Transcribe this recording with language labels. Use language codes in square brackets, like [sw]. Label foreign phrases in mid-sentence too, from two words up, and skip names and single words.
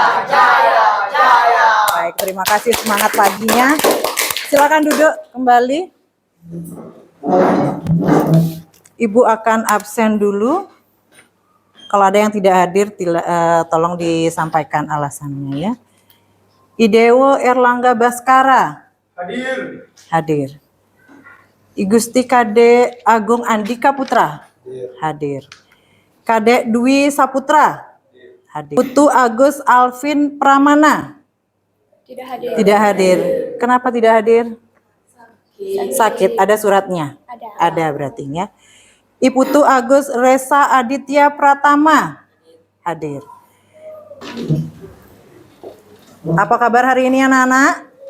[id] Baik, terima kasih semangat paginya. Silakan duduk kembali. Ibu akan absen dulu. Kalau ada yang tidak hadir, tolong disampaikan alasannya ya. Idewo Erlangga Baskara. Hadir. Igusti Kade Agung Andika Putra. Hadir. Kade Dwi Saputra. Hadir. Putu Agus Alvin Pramana. Tidak hadir. Kenapa tidak hadir? Sakit. Ada suratnya? Ada berarti ya. Iputu Agus Resa Aditya Pratama. Hadir. Apa kabar hari ini anak-anak?